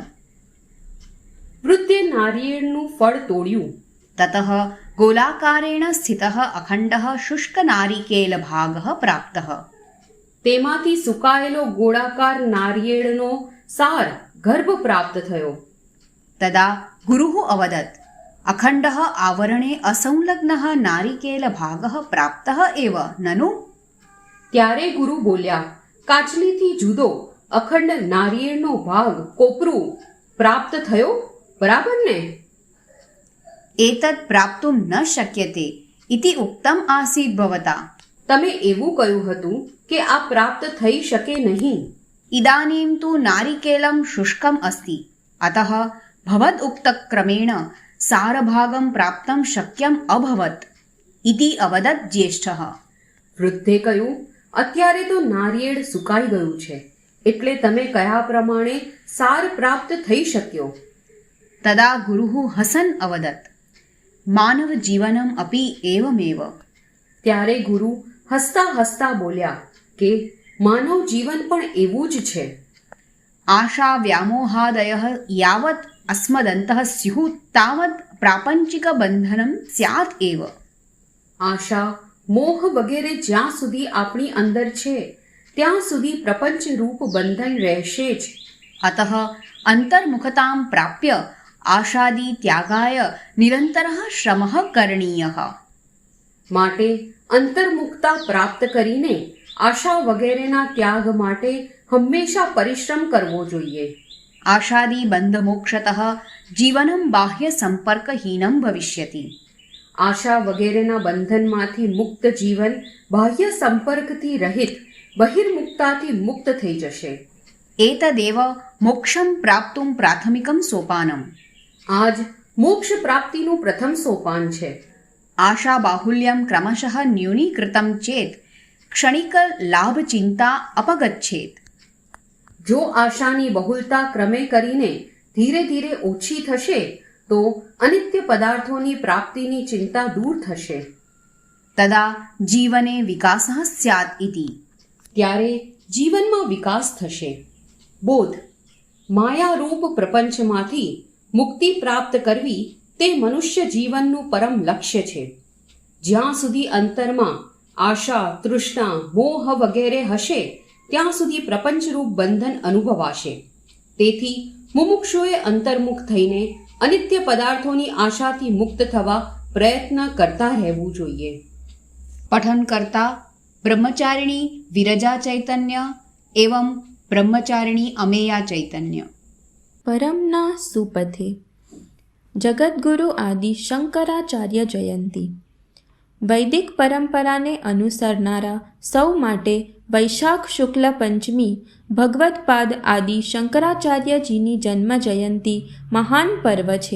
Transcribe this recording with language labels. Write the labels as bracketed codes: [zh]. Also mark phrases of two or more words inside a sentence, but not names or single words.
[gu] વૃદ્ધે નારિયેળનું ફળ તોડ્યું. [sa] ततः गोलाकारेण स्थितः अखंडः शुष्क नारिकेल भागः प्राप्तः. [gu] તેમાંથી સુકાયેલો ગોળાકાર નારિયેળનો સાર, ગર્ભ પ્રાપ્ત થયો. [sa] तदा गुरु अवदत अखण्डः आवरणे असंलग्नः नारिकेलभागः प्राप्तः एव ननु? [gu] ત્યારે ગુરુ બોલ્યા, કાચલીથી જુદો અખંડ નારિયેળનો ભાગ કોપરું પ્રાપ્ત થયો, બરાબર ને? [sa] एतत् प्राप्तुं न शक्यते इति उक्तम् आसीत् भवता। [gu] તમે એવું કહ્યું હતું કે આ પ્રાપ્ત થઈ શકે નહીં। [sa] इदानीं तु नारिकेलं शुष्कम् अस्ति, अतः भवद् उक्तक्रमेण सारभागं प्राप्तं शक्यम् अभवत् इति अवदत् ज्येष्ठः। [gu] વૃદ્ધે કહ્યું, અત્યારે તો નારિયેળ સુકાઈ ગયું છે, એટલે તમે કયા પ્રમાણે સાર પ્રાપ્ત થઈ શક્યો? [sa] तदा गुरुः हसन् अवदत्, मानवजीवनम् अपि एवमेव। [gu] ત્યારે ગુરુ હસતા હસતા બોલ્યા કે માનવ જીવન પણ એવું જ છે। [sa] आशा व्यामोहादयः यावत् अस्मदन्तः स्युः तावत् प्रापञ्चिकबन्धनं स्यात् एव। [gu] આશા મોહ વગેરે જ્યાં સુધી આપણી અંદર છે ત્યાં સુધી પ્રપંચ રૂપ બંધન રહેશે જ। [sa] अतः अन्तर्मुखतां प्राप्य आशादि त्यागाय निरन्तरः श्रमः करणीयः। [gu] માટે અંતર્મુક્તા પ્રાપ્ત કરીને આશા વગેરેના ત્યાગ માટે હંમેશા પરિશ્રમ કરવો જોઈએ। [sa] आशादि बन्धमोक्षतः जीवनं बाह्यसम्पर्कहीनं भविष्यति। [gu] આશા વગેરેના બંધનમાંથી મુક્ત જીવન બાહ્ય સંપર્કથી રહિત બહિર્મુક્તાથી મુક્ત થઈ જશે। [sa] एतदेव मोक्षं प्राप्तुं प्राथमिकं सोपानम्। [gu] આજ મોક્ષ પ્રાપ્તિનું પ્રથમ સોપાન છે। [sa] आशाबाहुल्यं क्रमशः न्यूनीकृतं चेत् क्षणिकलाभचिन्ता अपगच्छेत्। [gu] જો આશાની બહુલતા ક્રમે કરીને ધીરે ધીરે ઓછી થશે તો અનિત્ય પદાર્થોની પ્રાપ્તિની ચિંતા દૂર થશે। [sa] तदा जीवने विकासः स्यात् इति। [gu] ત્યારે જીવનમાં વિકાસ થશે। બોધ, માયારૂપ પ્રપંચમાંથી મુક્તિ પ્રાપ્ત કરવી તે મનુષ્ય જીવનનું પરમ લક્ષ્ય છે। જ્યાં સુધી અંતરમાં આશા, તૃષ્ણા, મોહ વગેરે હશે ત્યાં સુધી પ્રપંચરૂપ બંધન અનુભવાશે। તેથી મુમુક્ષુએ અંતર્મુખ થઈને અનિત્ય પદાર્થોની આશાથી મુક્ત થવા પ્રયત્ન કરતા રહેવું જોઈએ। પઠન કરતા બ્રહ્મચારિણી વિરજા ચૈતન્ય એવં બ્રહ્મચારિણી અમેયા ચૈતન્ય। પરમના સુપથે જગદ્ગુરુ આદિ શંકરાચાર્ય જયંતી। વૈદિક પરંપરાને અનુસરનારા સૌ માટે વૈશાખ શુક્લ પંચમી ભગવત્પાદ આદિ શંકરાચાર્યજીની જન્મ જયંતી મહાન પર્વ છે।